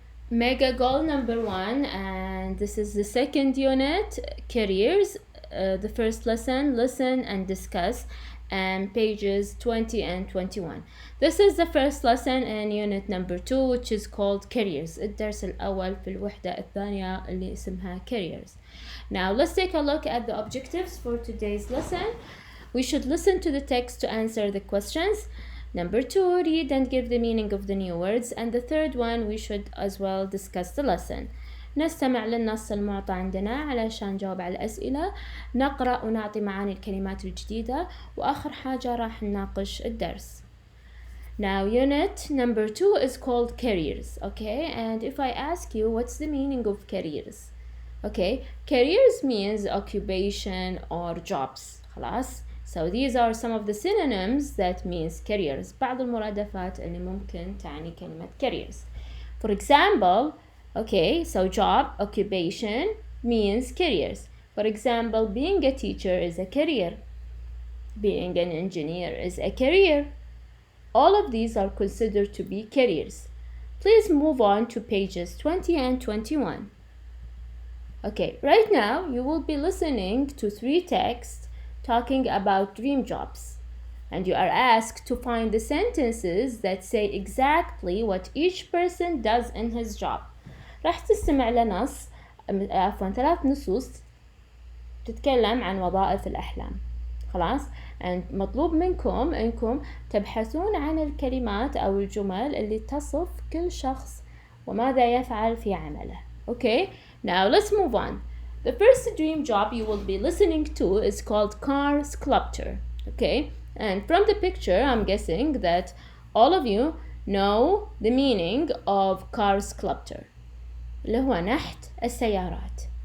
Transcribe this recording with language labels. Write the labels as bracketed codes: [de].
[en] Mega goal number 1, and this is the second unit, careers. The first lesson, listen and discuss, and pages 20 and 21. This is the first lesson in unit number 2, which is called careers. [ar] الدرس الأول في الوحدة الثانية اللي اسمها careers. [en] Now let's take a look at the objectives for today's lesson. We should listen to the text to answer the questions. Number 2, read and give the meaning of the new words. And the third one, we should as well discuss the lesson. [ar] نستمع للنص المعطى عندنا علشان نجاوب على الأسئلة، نقرأ ونعطي معاني الكلمات الجديدة، وآخر حاجة راح نناقش الدرس. [en] Now unit number 2 is called careers, okay? And if I ask you, what's the meaning of careers? Okay, careers means occupation or jobs. [ar] خلاص. [en] So these are some of the synonyms that means careers. [ar] بعض المرادفات اللي ممكن تعني كلمة careers. [en] For example, okay, so job, occupation means careers. For example, being a teacher is a career. Being an engineer is a career. All of these are considered to be careers. Please move on to pages 20 and 21. Okay, right now you will be listening to 3 texts talking about dream jobs, and you are asked to find the sentences that say exactly what each person does in his job. [ar] راح تستمع لنص عفوا 3 نصوص تتكلم عن وظائف الأحلام. خلاص. and مطلوب منكم إنكم تبحثون عن الكلمات أو الجمل اللي تصف كل شخص وماذا يفعل في عمله. [en] Okay, now let's move on. The first dream job you will be listening to is called car sculptor. Okay, and from the picture I'm guessing that all of you know the meaning of car sculptor [ar] اللي هو نحت السيارات.